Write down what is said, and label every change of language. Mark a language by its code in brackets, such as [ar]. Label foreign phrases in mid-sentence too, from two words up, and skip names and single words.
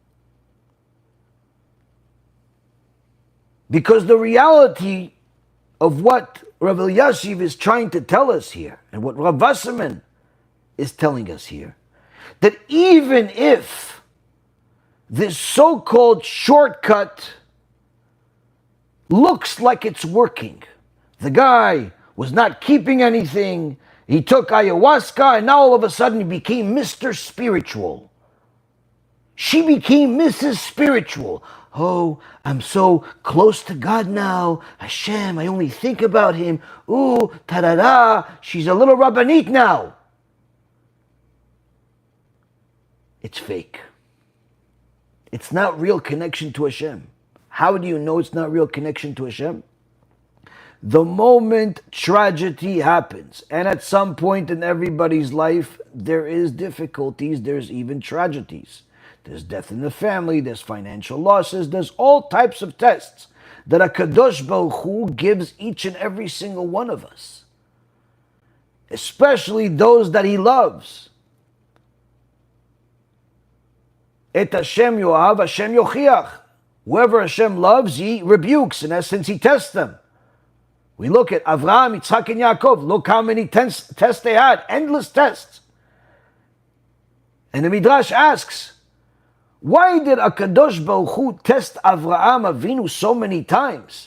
[en] Because the reality of what Rav Elyashiv is trying to tell us here, and what Rav Wasserman is telling us here, that even if this so-called shortcut looks like it's working, the guy was not keeping anything, he took ayahuasca, and now all of a sudden he became Mr. Spiritual. She became Mrs. Spiritual. Oh, I'm so close to God now. Hashem, I only think about Him. Ooh, ta-da-da, she's a little rabbanit now. It's fake. It's not real connection to Hashem. How do you know it's not real connection to Hashem? The moment tragedy happens, and at some point in everybody's life, there is difficulties, there's even tragedies. There's death in the family, there's financial losses, there's all types of tests that [he] הקדוש ברוך הוא [en] gives each and every single one of us. Especially those that He loves. [he] את השם יאהב, השם יוכיח. [en] Whoever Hashem loves, He rebukes. In essence, He tests them. We look at Avraham, Yitzhak, and Yaakov. Look how many tests they had. Endless tests. And the Midrash asks, why did [he] הקדוש ברוך הוא [en] test [he] אברהם אבינו [en] so many times?